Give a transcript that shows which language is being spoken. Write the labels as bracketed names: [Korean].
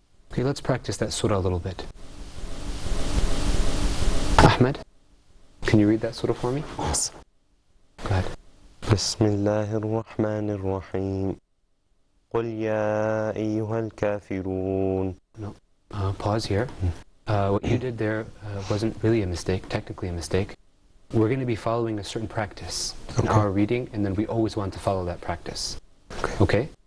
[English] Okay, let's practice that surah a little bit. Ahmed, can you read that surah for me? Yes. Go ahead. [Arabic] بسم الله الرحمن الرحيم قل يا أيها الكافرون. [English] No, pause here. What you did there wasn't really a mistake, technically a mistake. We're going to be following a certain practice in our reading, and then we always want to follow that practice. Okay?